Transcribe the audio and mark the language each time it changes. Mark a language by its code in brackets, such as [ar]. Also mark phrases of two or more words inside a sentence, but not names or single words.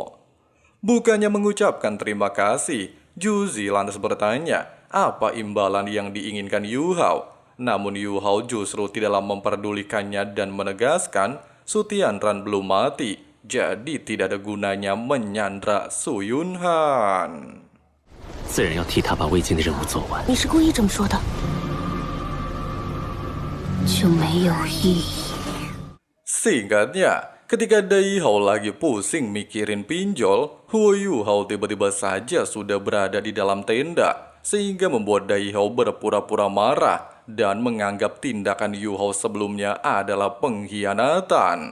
[id] Bukannya mengucapkan terima kasih, Juzi lantas bertanya, apa imbalan yang diinginkan Yu Hao? Namun Yu Hao justru tidaklah memperdulikannya dan menegaskan Su Tianran belum mati, jadi tidak ada gunanya menyandra Su Yunhan. [zh] 自然要替他把未尽的任务做完。你是故意这么说的？就没有意义。 [id] Singkatnya, ketika Dai Hao lagi pusing mikirin pinjol, Huo Yu Hao tiba-tiba saja sudah berada di dalam tenda, sehingga membuat Dai Hao berpura-pura marah dan menganggap tindakan Yu Hao sebelumnya adalah pengkhianatan.